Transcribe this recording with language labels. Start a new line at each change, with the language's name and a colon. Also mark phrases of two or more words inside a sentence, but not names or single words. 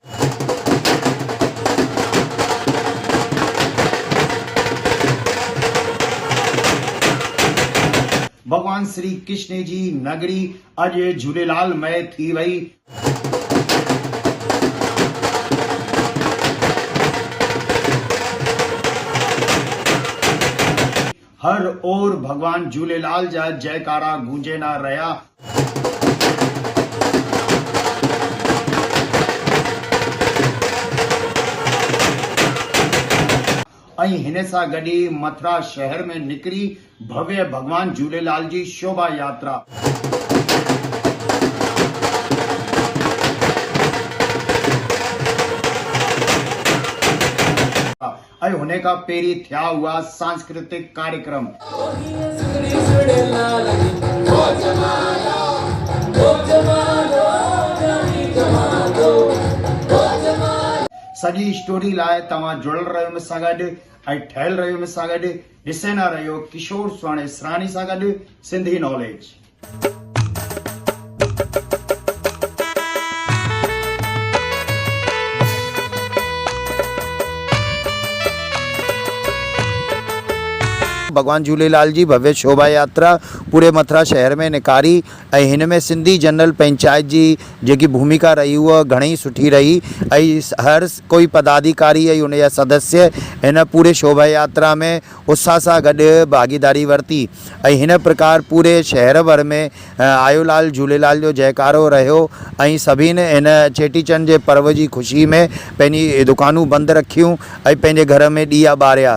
Sindhi: भगवान श्री कृष्ण जी नगरी अॼु झूलेलाल मय थी वई। हर ओर भगवान झूलेलाल जा जयकारा गूंजेना रहा। ऐं हिन सां गॾु मथुरा शहर में निकिरी भव्य भगवान झूलेलाल जी शोभा यात्रा। ऐं हुन खां पहिरीं थिया हुआ सांस्कृतिक कार्यक्रम। सॼी स्टोरी लाइ तव्हां जुड़ल रहियो मूंसां गॾु ऐं ठहियल रहियो मूंसां गॾु। ॾिसंदा रहियो किशोर स्वर्ण इसरानी सां गॾु सिंधी नॉलेज। भगवान झूलेलाल जी भव्य शोभा यात्रा पूरे मथुरा शहर में निकारी ऐं हिन में सिंधी जनरल पंचायत जी जेकी भूमिका रही उहा घणई सुठी रही ऐं हर कोई पदाधिकारी ऐं उन जा सदस्य हिन पूरे शोभा यात्रा में उत्साह सां गॾु भागीदारी वरिती ऐं हिन प्रकार पूरे शहर भर में आयोलाल झूलेलाल जो जयकारो रहियो ऐं सभिनी हिन चेटीचंड जे पर्व जी ख़ुशी में पंहिंजी दुकानूं बंदि रखियूं ऐं पंहिंजे घर में ॾीया ॿारिया।